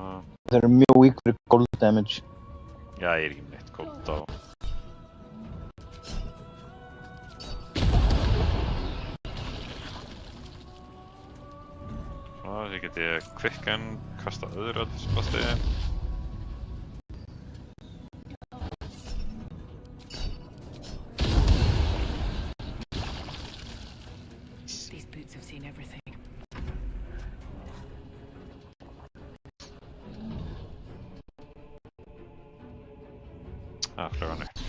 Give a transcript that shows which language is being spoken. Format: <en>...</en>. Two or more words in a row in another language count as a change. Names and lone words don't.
<is>Þeir eru mjög weak fyrir</is> <en>gold damage.</en> <is>Já, ég er ekki með neitt gold á. Svona, því get ég quicken, kasta öðru spasti.</is> <en>These boots have seen everything.</en> <is>Flugan upp.</is>